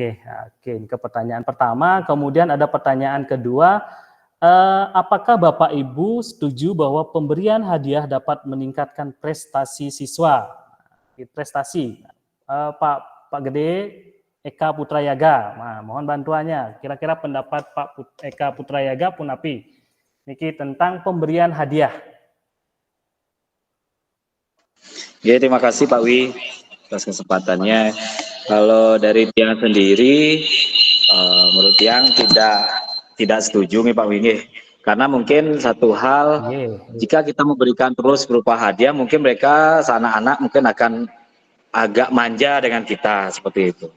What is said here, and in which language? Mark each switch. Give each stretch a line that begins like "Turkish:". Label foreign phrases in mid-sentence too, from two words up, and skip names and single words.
Indonesian: Oke, ini ke pertanyaan pertama. Kemudian ada pertanyaan kedua, Apakah Bapak Ibu setuju bahwa pemberian hadiah dapat meningkatkan prestasi siswa? Prestasi, Pak Gede Eka Putrayaga, nah, mohon bantuannya. Kira-kira pendapat Eka Putrayaga pun
Balinese: api niki
Indonesian: tentang pemberian hadiah. Ya, terima kasih Pak Wi atas kesempatannya. Kalau dari Tiang sendiri, menurut Tiang tidak setuju nih Pak Wi nih. Karena mungkin satu hal, jika kita memberikan terus berupa hadiah, mungkin mereka anak-anak mungkin akan agak manja dengan kita seperti itu.